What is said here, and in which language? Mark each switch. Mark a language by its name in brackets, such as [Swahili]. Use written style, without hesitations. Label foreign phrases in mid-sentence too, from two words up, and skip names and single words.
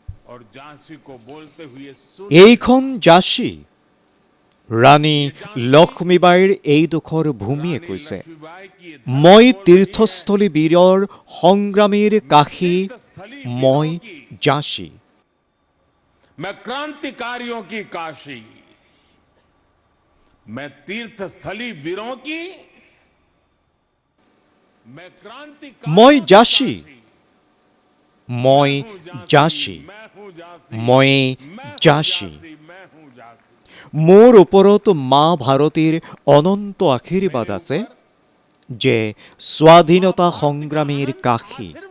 [Assamese] এইখন ঝাঁচী ৰাণী লক্ষ্মীবাঈৰ এইডোখৰ ভূমিয়ে কৈছে, মই তীৰ্থস্থলী বীৰৰ সংগ্ৰামীৰ কাশী, মই ঝাঁচী। [Hindi] मैं क्रांतिकारियों की काशी, मैं तीर्थस्थली वीरों की मैं क्रांति [Assamese] মই ঝাঁসী মই ঝাঁসী মই ঝাঁসী মোৰ ওপৰত মা ভাৰতীৰ অনন্ত আশীৰ্বাদ আছে যে স্বাধীনতা সংগ্ৰামীৰ কাশী